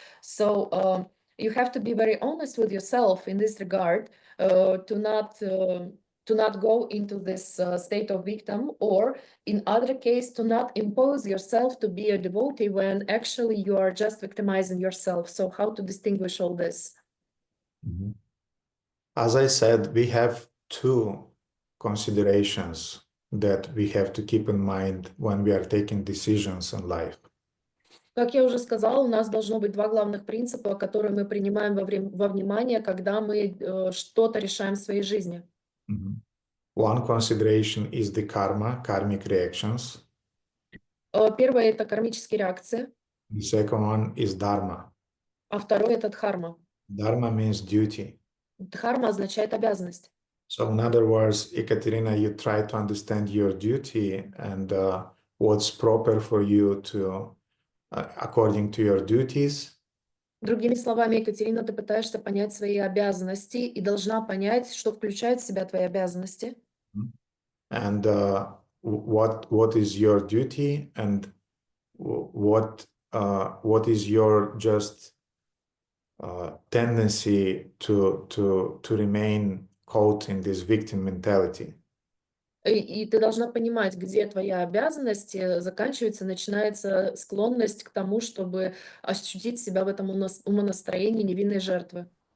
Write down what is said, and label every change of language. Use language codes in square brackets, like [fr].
[en] So you have to be very honest with yourself in this regard, to not go into this state of victim, or in other case, to not impose yourself to be a devotee when actually you are just victimizing yourself. So how to distinguish all this? As I said, we have two considerations that we have to keep in mind when we are taking decisions in life. [ru] Как я уже сказала, у нас должно быть два главных принципа, которые мы принимаем во внимание, когда мы что-то решаем в своей жизни. [en] One consideration is the karma, karmic reactions. [ru] Первое — это кармические реакции, [en] The second one is dharma. [ru] а второе — это дхарма. [en] Dharma means duty. [ru] Дхарма означает обязанность. [en] So in other words, Ekaterina, you try to understand your duty and what's proper for you to, according to your duties. [ru] Другими словами, Екатерина, ты пытаешься понять свои обязанности и должна понять, что включает в себя твои обязанности. [en] And what is your duty, and what is your just tendency to remain caught in this victim mentality. [ru] И ты должна понимать, где твоя обязанность заканчивается, начинается склонность к тому, чтобы ощутить себя в этом умонастроении невинной жертвы.